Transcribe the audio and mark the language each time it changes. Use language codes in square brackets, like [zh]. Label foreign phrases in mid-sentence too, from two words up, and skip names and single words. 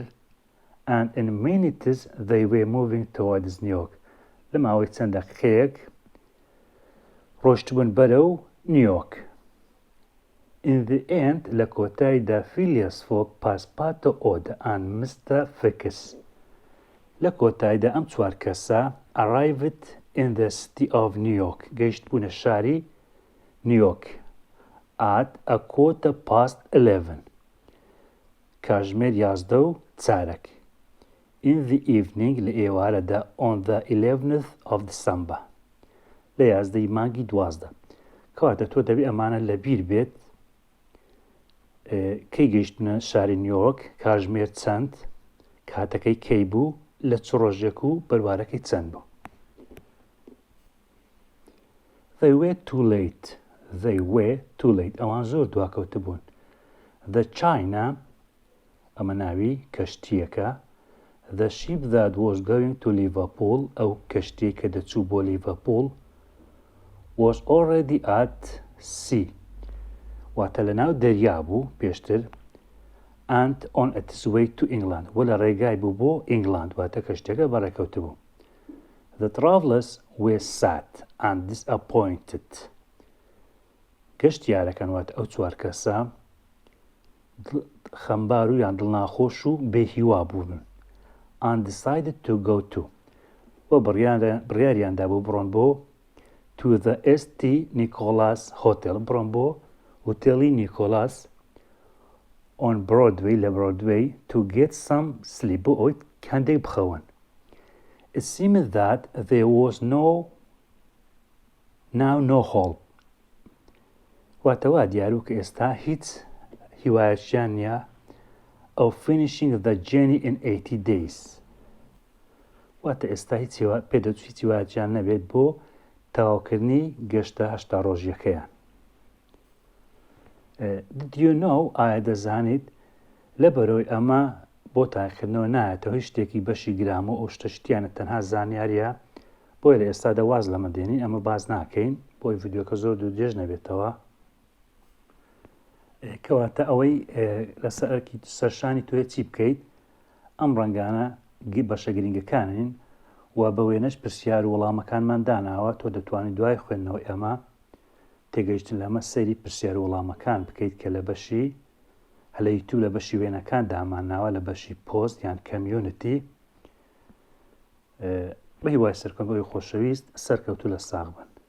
[en] And in minutes they were moving towards New York. [ckb] لە ماوەی چەند دەقیقەیەک ڕۆشتبوون بەرەو نیویۆرک. [en] In the end، [ckb] لە کۆتاییدا Phileas Fogg, Passepartout, Aouda and Mr. [en] Fix [ckb] لە کۆتاییدا ئەم چوار کەسە [en] arrived in the city of New York. [ckb] گەیشت بوونە شاری نیویۆرک. at 11:15 کاتژمێر 11:04 [en] in the evening [ckb] لە ئێوارەدا [en] on the 11th of December [ckb] لە 11ی مانگی 12 کەواتە تۆ دەبێت ئەمانە لەبیر بێت کەی گەیشتنە شاری نیویۆرک کاتژمێر چەند کاتەکەی کەی بوو لە چ ڕۆژێک و بەروارەکەی چەند بوو. [en] They were too late. They were too late. [ckb] ئەوان زۆر دواکەوتە بوون. The China ئەمە ناوی کەشتیەکە [en] The ship that was going to Liverpool [ckb] ئەو کەشتیە کە دەچوو بۆ لیڤەرپۆڵ [en] was already at sea [ckb] واتە لە ناو دەریا بوو پێشتر [en] and on its way to England [ckb] و لە ڕێگای بوو بۆ ئینگلاند واتە کەشتێکە بەڕێکەوتە بوو. [en] The travellers were sad and disappointed. [ckb] گەشتیارەکان واتە ئەو چوار کەسە خەمبار و یان دڵناخۆش و بێهیوا بوون. [en] And decided to go to [ckb] و بڕیاریاندا بوو بڕۆن بۆ [en] to the St. [ckb] Nicholas Hotel بڕۆن بۆ هۆتێلی نیکۆلاس [en] on Broadway [ckb] لە Broadway [en] to get some sleep [ckb] بۆ ئەوەی هەندێک بخەون. [en] It seemed that there was no hope [ckb] واتەوا دیاربوو کە ئێستا هیچ هیوایەتیان نییە [en] of finishing the journey in 80 days [ckb] واتە ئێستا پێدەچوو هیچ هیوایەتیان نەبێت بۆ تەواوکردنی گەشتە 8 ڕۆژیەکەیان. [en] Did you know [ckb] ئایا دەزانیت لەبەرەوەی ئەمە بۆ تاقیکردنەوە نایەتەوە هیچ شتێکی بەشی گرامە و شتەشتیانە تەنها زانیاریە بۆی لە ئێستا دەواز لەمە دێنین ئەمە باز ناکەین بۆی ڤیدیۆکە زۆر دوو درێژ نەبێتەوە کەواتە ئەوەی لەسەرکی سەرشانی توێ چی بکەیت ئەم ڕەنگانە بەشە گرنگەکانین و بە وێنەش پرسیار و وەڵامەکانمان داناوە تۆ دەتوانیت دوای خوێندنەوەی ئەمە تێگەیشتن لەمە سەیری پرسیار و وەڵامەکان بکەیت کە لە بەشی هەلە یوتیوب لە بەشی وێنەکان دامانناوە لە بەشی پۆست یان کەمیونیتی بە هیوای سەرکەوتنەوەی خۆشەویست سەرکەوتوو لە ساغ بن.